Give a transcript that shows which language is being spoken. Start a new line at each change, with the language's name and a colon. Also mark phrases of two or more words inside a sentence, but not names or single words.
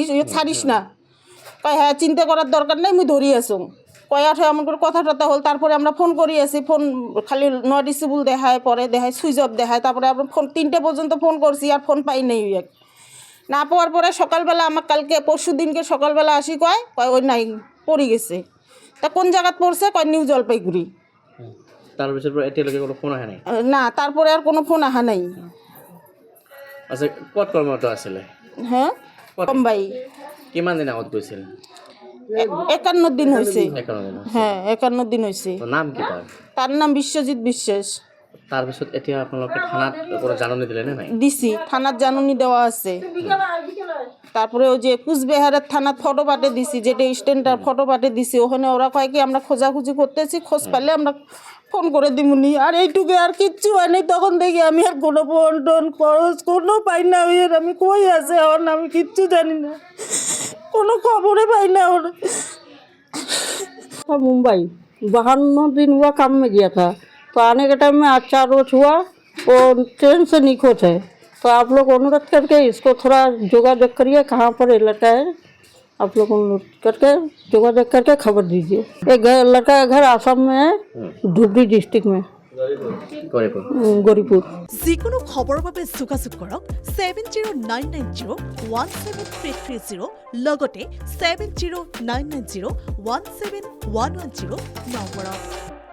Bangla: ওই ছাড়িস না কয় হ্যাঁ চিন্তা করার দরকার নেই আমি ধরি আসুন কয়া ঠয় এমন করে কথা টথা হল তারপরে আমরা ফোন করি আসি ফোন খালি
English: not reachable
Bangla: দেখায় পরে দেখায়
English: switch off
Bangla: দেখায় তারপরে আমরা ফোন 3টে পর্যন্ত ফোন করছি আর ফোন পাই নেই না পাওয়ার পরে সকালবেলা আমার কালকে পরশু দিনকে সকালবেলা আসি কয় ওই নাই পড়ে গেছে তা কোন জায়গাত পড়ছে কয় নিউ জলপাইগুড়ি না তারপরে আর কোনো ফোন আহা নাই আচ্ছা কত কর্মরত আসলে হ্যাঁ মুম্বাই
Assamese: কিমান দিন আগত গৈছিল
Bangla: 51 দিন হয়েছে হ্যাঁ 51 দিন হয়েছে নাম কি তার নাম বিশ্বজিৎ বিশ্বাস
Assamese: তাৰপিছত এতিয়া আপোনালোকে থানাত কোনো জাননী দিলে নে নাই
Bangla: দিছি থানাত জাননী দেওয়া আছে তারপরে ওই যে কুচবিহারের থানাত ফটো পাঠিয়ে দিছি যেটা স্ট্যান্ডার ফটো পাঠিয়ে দিছি ওখানে ওরা কয় কি আমরা খোঁজাখুঁজি করতেছি খোঁজ পাইলে আমরা ফোন করে দিমুনি আর এইটুকু আর কিচ্ছু হয় নাই তখন দেখি আমি আর কোনো ফোন টোন খরচ কোনো পাই না ওই আমি কই আছে ওর আমি কিচ্ছু জানি না কোনো খবরে পাই না আর
Hindi: मुंबई 52 दिन हुआ काम में गया था तो आने के टाइम में आज 4 रोज हुआ वो ट्रेन से निखोज है तो आप लोग अनुरोध करके इसको थोड़ा जोगाजोग करिए कहाँ पर ये लड़का है आप लोग अनुरोध करके जोगाजोग करके खबर दीजिए एक लड़का का घर आसाम में है धुबरी डिस्ट्रिक्ट में গরিপুর
Assamese: যিকোনো খবৰৰ বাবে যোগাযোগ কৰক 7099017330 লগতে 7099017110 নম্বৰত।